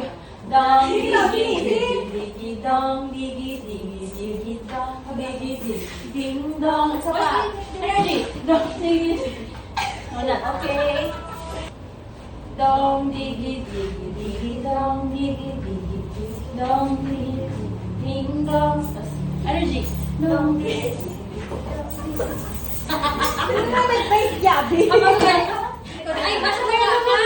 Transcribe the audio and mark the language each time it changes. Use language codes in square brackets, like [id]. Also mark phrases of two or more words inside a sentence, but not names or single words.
[tl] Dong, diggy, dong, diggy, dong, diggy, ding, dong. Isa pa. Energy. Dong, diggy. Wala. Okay. Dong, diggy, dong, diggy, dong, diggy, ding, dong. Energy. Dong, diggy. Ay, basta na yung